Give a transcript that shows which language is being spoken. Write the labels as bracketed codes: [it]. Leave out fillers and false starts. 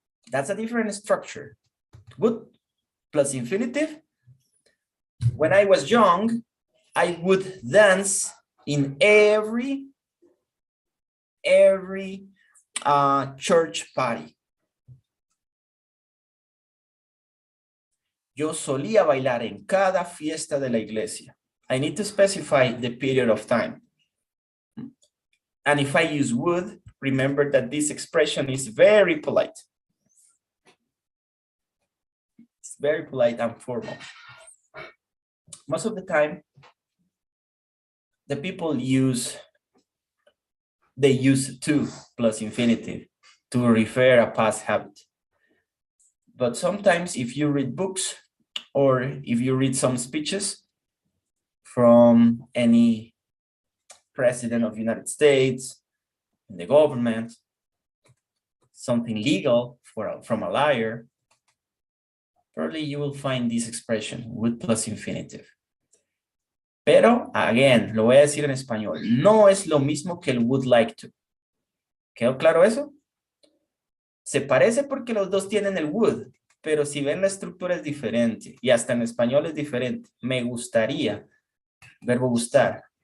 [en] That's a different structure. Would plus infinitive. When I was young, I would dance in every church party. [es] Yo solía bailar en cada fiesta de la iglesia. [en] I need to specify the period of time. And if I use would, remember that this expression is very polite. It's very polite and formal. Most of the time, the people use to plus infinitive to refer a past habit. But sometimes if you read books or if you read some speeches from any president of the United States, the government, something legal from a liar, probably you will find this expression, would plus infinitive. [es] Pero, [en] again, [es] lo voy a decir en español, no es lo mismo que el would like to. ¿Quedó claro eso? Se parece porque los dos tienen el would, pero si ven la estructura es diferente y hasta en español es diferente. Me gustaría, verbo gustar.